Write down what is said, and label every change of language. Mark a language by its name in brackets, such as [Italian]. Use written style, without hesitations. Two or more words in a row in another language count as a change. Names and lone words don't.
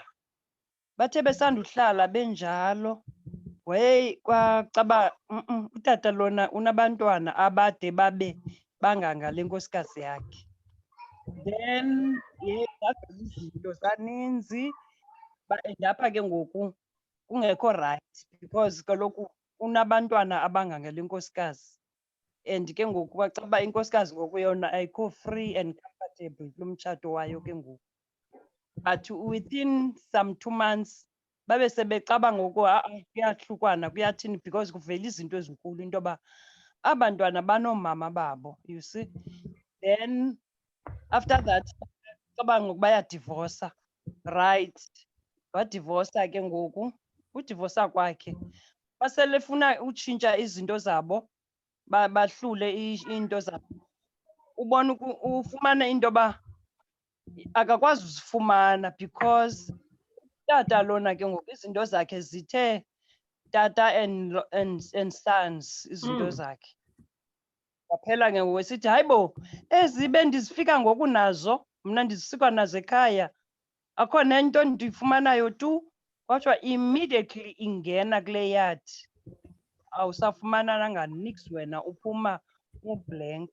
[Xhosa] Bathe besanduhlala benjalo, wey kwacaba utata lona unabantwana abade babe bangangale nkosikazi yakhe. Then zavela izinto zaninzi and apha ke ngoku kungekho [English] right because [Xhosa] kaloku unabantwana abangangale nkosikazi. And ke ngoku kwacaba inkosikazi ngoku yona ayikho [English] free and comfortable [Xhosa] kulo mtshato wayo ke ngoku. [English] But within some 2 months [Xhosa] babe sebecaba ngoku kuyahlukwana kuyathini because kuvela izinto ezinkulu into yoba abantwana banoomama babo, [English] you see. Then after that [Xhosa] caba ngoku bayadivosa, [English] right? [Xhosa] Wadivosa ke ngoku, udivosa kwakhe baselefuna utshintsha izinto zabo, bahlule iinto zabo. Ubona ufumana into yoba akakwazi uzifumana because tata lona ke ngoku izinto zakhe zithe tata [English] and sons [Xhosa] izinto zakhe. Waphela ke ngoku esithi hayi bo, ezi bendizifika ngoku nazo mna ndizisuka nazo ekhaya, akho nento ndiyifumanayo tu. Kwathiwa immediately ingena kule yadi awusafumananga niks wena, uphuma ublank.